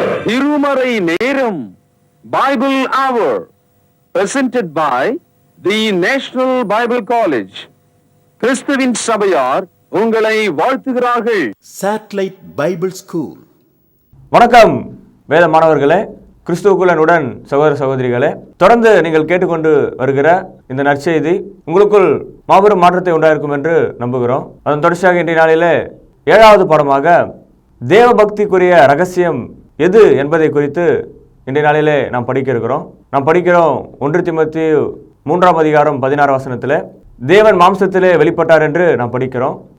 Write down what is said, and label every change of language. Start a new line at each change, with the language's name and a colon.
Tamil: அதிகாலை நேரம் Bible our
English: presented by the National Bible College.
Tamil: கிறிஸ்துவின் சபையார் உங்களை வாழ்த்துகிறார்கள்.
English: Satellite Bible School.
Tamil: வணக்கம் வேத மாணவர்களே, கிறிஸ்துவுக்குள்ளனுடன் சகோதர சகோதரிகளே, தொடர்ந்து நீங்கள் கேட்டுக்கொண்டு வருகிற இந்த நற்செய்தி உங்களுக்குள் மாபெரும் மாற்றத்தை உண்டாயிருக்கும் என்று நம்புகிறோம். அதன் தொடர்ச்சியாக இன்றைய நாளிலே 7வது பாடமாக தேவ பக்திக்குரிய ரகசியம் எது என்பதை குறித்து இன்றைய நாளிலே நாம் படிக்கிறோம் 1 தீமோத்தேயு 3ஆம் அதிகாரம் 16 வசனத்தில் தேவன் மாம்சத்திலே வெளிப்பட்டார் என்று நாம் படிக்கிறோம்.